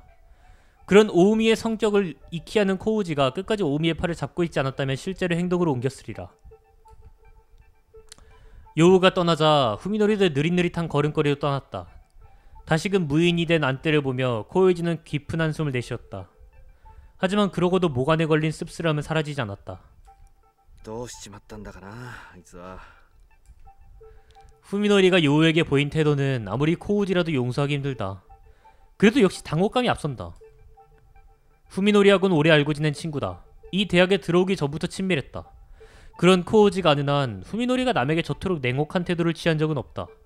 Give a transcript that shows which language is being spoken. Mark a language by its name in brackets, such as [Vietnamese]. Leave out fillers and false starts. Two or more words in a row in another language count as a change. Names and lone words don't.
[Korean] 그런 오우미의 성격을 익히 아는 코우지가 끝까지 오우미의 팔을 잡고 있지 않았다면 실제로 행동으로 옮겼으리라. 요우가 떠나자 후미노리도 느릿느릿한 걸음걸이로 떠났다. 다시금 무인이 된 안대를 보며 코우지는 깊은 한숨을 내쉬었다. 하지만 그러고도 목안에 걸린 씁쓸함은 사라지지 않았다. [Japanese] どうしちまったんだかな、あいつは。 [Korean] 후미노리가 요우에게 보인 태도는 아무리 코우지라도 용서하기 힘들다. 그래도 역시 당혹감이 앞선다. 후미노리하고는 오래 알고 지낸 친구다. 이 대학에 들어오기 전부터 친밀했다. 그런 코우지가 아는 한 후미노리가 남에게 저토록 냉혹한 태도를 취한 적은 없다.